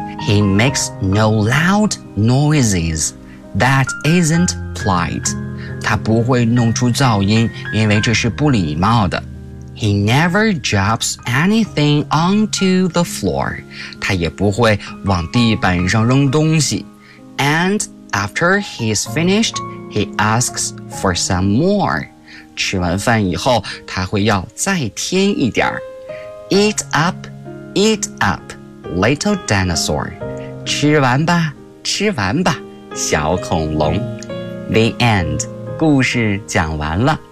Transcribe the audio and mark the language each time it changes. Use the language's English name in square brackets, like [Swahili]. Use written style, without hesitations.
[English] He makes no loud noises. That isn't polite. [Chinese] 他不会弄出噪音，因为这是不礼貌的。 [English] He never drops anything onto the floor. [Chinese] 他也不会往地板上扔东西。 [English] And after he's finished,He asks for some more. [Chinese] 吃完饭以后，他会要再添一点。 [English] Eat up, eat up, little dinosaur. [Chinese] 吃完吧，吃完吧，小恐龙。 [English] The end. [Chinese] 故事讲完了。